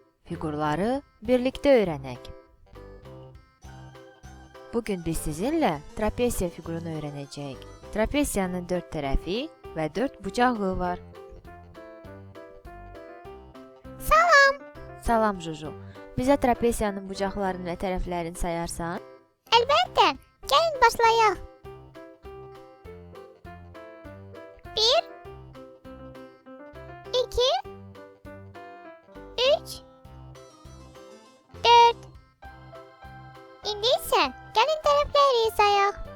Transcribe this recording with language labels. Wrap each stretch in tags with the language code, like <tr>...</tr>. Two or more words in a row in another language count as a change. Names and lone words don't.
<tr>figurları birlikte öğrenek. Bugün biz sizinle trapesiya figurunu öğreneceğiz. Trapesiyanın 4 tarafı ve 4 bucağı var.</tr> <az>Salam.</az> <tr>Salam Juju. Bize trapesiyanın bucaqlarını ve tərəflərini sayarsan?</tr> <az>Əlbəttə. Gəlin başlayaq. 1 2 3 4 İndi isə gəlin tərəfləri sayaq.</az>